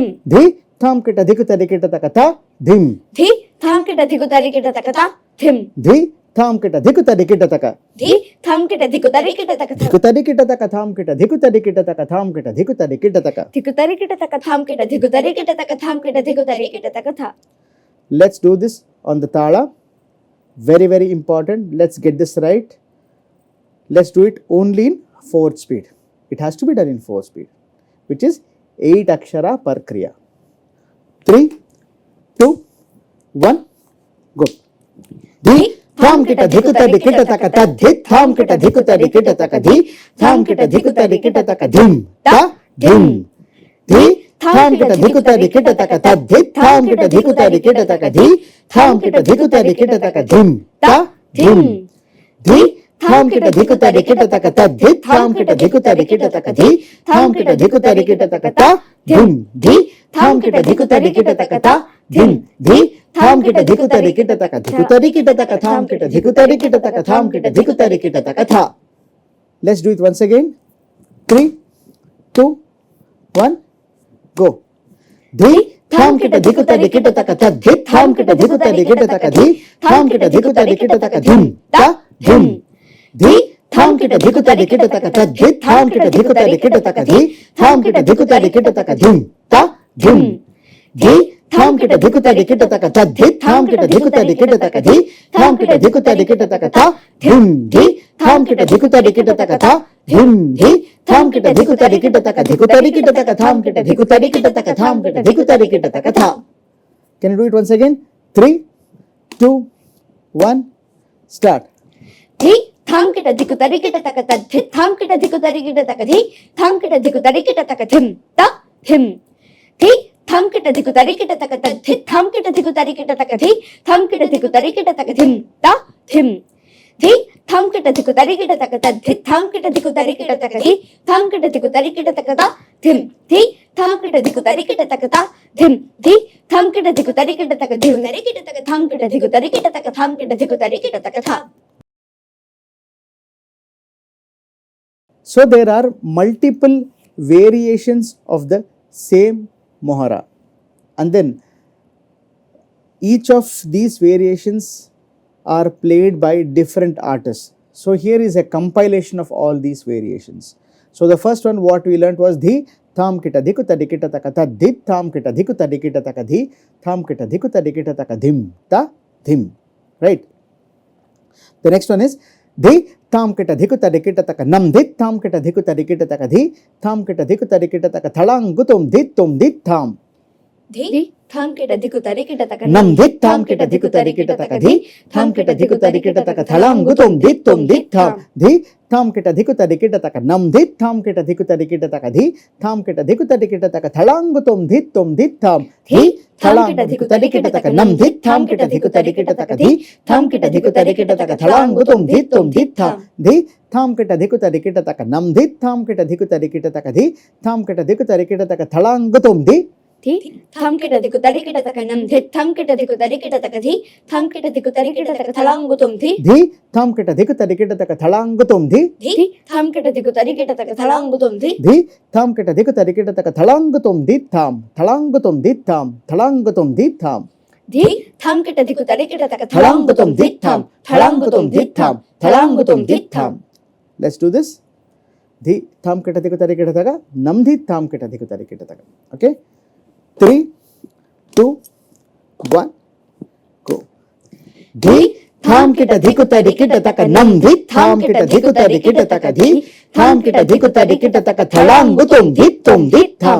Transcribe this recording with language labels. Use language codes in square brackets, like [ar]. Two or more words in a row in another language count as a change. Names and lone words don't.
[en] ధి థాం కిట ధికుత దికిట తక త ధిం ధి థాం కిట ధికు తరికిట తక త ధిం ధి థాం కిట ధికుత దికిట తక ధి థాం కిట ధికు తరికిట తక ధికుత దికిట తక థాం కిట ధికుత దికిట తక థాం కిట ధికుత దికిట తక ధికు తరికిట తక థాం కిట ధికు తరికిట తక థాం కిట ధికు తరికిట తక థ Let's do this on the tala. Very, very important. Let's get this right. Let's do it only in 4th speed. It has to be done in 4th speed, which is 8 akshara per kriya. 3, 2, 1, go. Di tham kita dhikuta dikita taka ta dhit tham kita dhikuta dikita taka dhi tham kita dhikuta dikita taka dhim ta dhim. Di tham kita dhikuta dikita taka ta dhit tham kita dhikuta dikita taka dhi tham kita dhikuta dikita taka dhim ta dhim. Di tham kita dhikuta dikita taka ta dhit tham kita dhikuta dikita taka dhi tham kita dhikuta dikita taka ta dhim. Di tham kita dhikuta dikita taka ta dhim. Di tham kita dhikuta dikita taka dhikuta dikita taka tham kita dhikuta dikita taka tham kita dhikuta dikita taka tha. Let's do it once again. 3, 2, 1, go. Di tham kita dhikuta dikita taka ta dhit tham kita dhikuta dikita taka dhi tham kita dhikuta dikita taka dhim ta dhim. Di tham kita dhikuta dikita taka ta dhit tham kita dhikuta dikita taka dhi tham kita dhikuta dikita taka dhim ta dhim. Di tham kita dhikuta dikita taka ta dhit tham kita dhikuta dikita taka dhi tham kita dhikuta dikita taka ta dhim. Di tham kita dhikuta dikita taka ta dhim. Di tham kita dhikuta dikita taka dhikuta dikita taka tham kita dhikuta dikita taka tham kita dhikuta dikita taka tha. Can you do it once again? 3, 2, 1, start. ధి థాం కిట ధికు తరికిట తక ధి థాం కిట ధికు తరికిట తక ధి థాం కిట ధికు తరికిట తక ధిం త ధిం. ధి థాం కిట ధికు తరికిట తక ధి థాం కిట ధికు తరికిట తక ధి థాం కిట ధికు తరికిట తక ధిం త ధిం. ధి థాం కిట ధికు తరికిట తక ధి థాం కిట ధికు తరికిట తక ధి థాం కిట ధికు తరికిట తక త ధిం. ధి థాం కిట ధికు తరికిట తక త ధిం. ధి థాం కిట ధికు తరికిట తక ధిం తరికిట తక థాం కిట ధికు తరికిట తక థాం కిట ధికు తరికిట తక థ. So there are multiple variations of the same mohara, and then each of these variations are played by different artists. So here is a compilation of all these variations. So the first one what we learnt was dhi tham kita dhikuta dikita taka ta dhit tham kita dhikuta dikita taka dhi tham kita dhikuta dikita taka dhim ta dhim, right? The next one is dhi tham kita dhikuta dikita taka nam dhit tham kita dhikuta dikita taka dhi tham kita dhikuta dikita taka thalang gutum dhit tum dhit tham. ధి థాం కిట ధికు తరికిట తక Nam dhit tham kita dhikuta dikita taka dhi tham kita dhikuta dikita taka thalang gutum dhit tum dhit tham. Dhi tham kita dhikuta dikita taka nam dhit tham kita dhikuta dikita taka dhi tham kita dhikuta dikita taka thalang gutum dhit tum dhit tham. Dhi thalang kita dhikuta dikita taka nam dhit tham kita dhikuta dikita taka dhi tham kita dhikuta dikita taka thalang gutum dhit tum dhit tham. Dhi tham kita dhikuta dikita taka nam dhit tham kita dhikuta dikita taka dhi tham kita dhikuta dikita taka thalang gutum dhit. ధి థాం కిట ధికు తరికిట తక నం ధి థాం కిట ధికు తరికిట తక ధి థాం కిట ధికు తరికిట తక థలాంగుతుం ధి Dhi tham kita dhikuta dikita taka thalang gutum dhit. ధి థాం కిట ధికు తరికిట తక థలాంగుతుం ధి Dhi tham kita dhikuta dikita taka thalang gutum dhit tham thalang gutum dhit tham thalang gutum dhit tham. ధి థాం కిట ధికు తరికిట తక Thalang gutum dhit tham thalang gutum dhit tham thalang gutum dhit tham. Let's do this. Dhi tham kita dhikuta dikita taka nam dhit tham kita dhikuta dikita taka. Okay. 3, 2, 1, go. Dhi tham kita dhikuta dikita taka nam dhit tham kita dhikuta dikita taka dhi tham kita dhikuta dikita taka thalang gutum dhit tum dhit tham.